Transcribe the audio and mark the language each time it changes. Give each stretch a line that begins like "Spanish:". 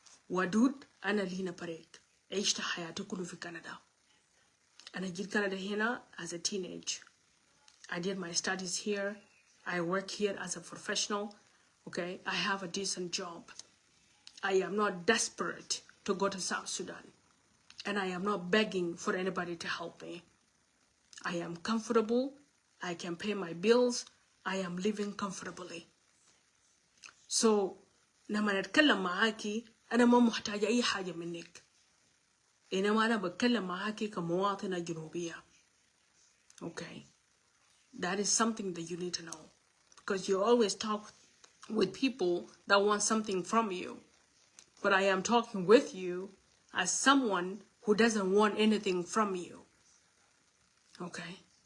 Arabic: ودود انا لينا بريك عشت حياتي كله في كندا. انا جيت كندا هنا
English: as a teenage. I did my studies here. I work here as a professional. Okay, I have a decent job. I am not desperate to go to South Sudan. And I am not begging for anybody to help me. I am comfortable. I can pay my bills. I am living comfortably.
Arabic: So, لما نتكلم معاكي أنا ما محتاجة أي حاجة منك. إنما أنا بتكلم معاكي كمواطنة جنوبية.
English: Okay, that is something that you need to know, because you always talk with people that want something from you. But I am talking with you as someone who doesn't want anything from you. Okay?